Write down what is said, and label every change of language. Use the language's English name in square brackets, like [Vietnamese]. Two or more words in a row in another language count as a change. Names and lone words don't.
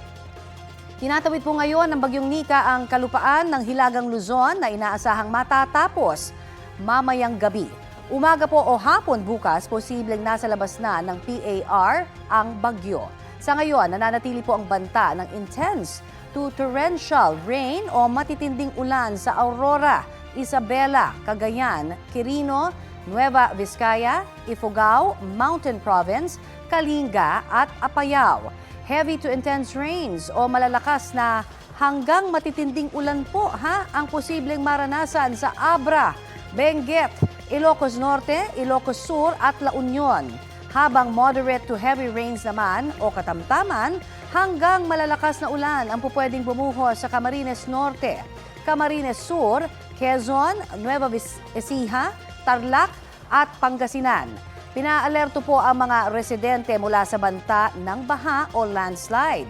[Filipino] Tinatawid po ngayon ng Bagyong Nika ang kalupaan ng Hilagang Luzon na inaasahang matatapos mamayang gabi. Umaga po o hapon bukas, posibleng nasa labas na ng PAR ang bagyo. Sa ngayon, nananatili po ang banta ng [English] intense to torrential rain [Filipino] o matitinding ulan sa Aurora, Isabela, Cagayan, Quirino, Nueva Vizcaya, Ifugao, Mountain Province, Kalinga at Apayao. [English] Heavy to intense rains [Filipino] o malalakas na hanggang matitinding ulan po ang posibleng maranasan sa Abra, Benguet, Ilocos Norte, Ilocos Sur at La Union. Habang [English] moderate to heavy rains [Filipino] naman o katamtaman, hanggang malalakas na ulan ang pupwedeng bumuhos sa Camarines Norte, Camarines Sur, Quezon, Nueva Ecija, Tarlac at Pangasinan. Pinaalerto po ang mga residente mula sa banta ng baha o landslide.